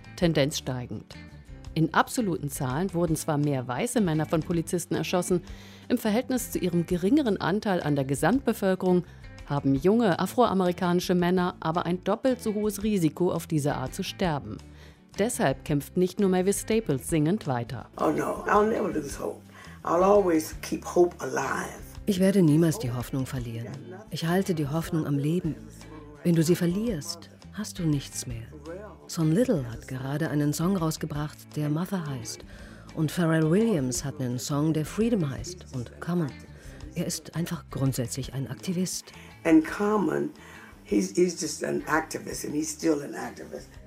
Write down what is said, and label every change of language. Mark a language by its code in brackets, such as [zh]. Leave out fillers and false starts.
[de] Tendenz steigend. In absoluten Zahlen wurden zwar mehr weiße Männer von Polizisten erschossen, im Verhältnis zu ihrem geringeren Anteil an der Gesamtbevölkerung haben junge afroamerikanische Männer aber ein doppelt so hohes Risiko, auf diese Art zu sterben. Deshalb kämpft nicht nur Mavis Staples singend weiter. [en] Oh no, I'll never lose hope. I'll always keep hope alive. [de] Ich werde niemals die Hoffnung verlieren. Ich halte die Hoffnung am Leben. Wenn du sie verlierst, hast du nichts mehr. Son Little hat gerade einen Song rausgebracht, der Mother heißt. Und Pharrell Williams hat einen Song, der Freedom heißt und Common. Er ist einfach grundsätzlich ein Aktivist. [en] And Common, he's just an activist and he's still an activist.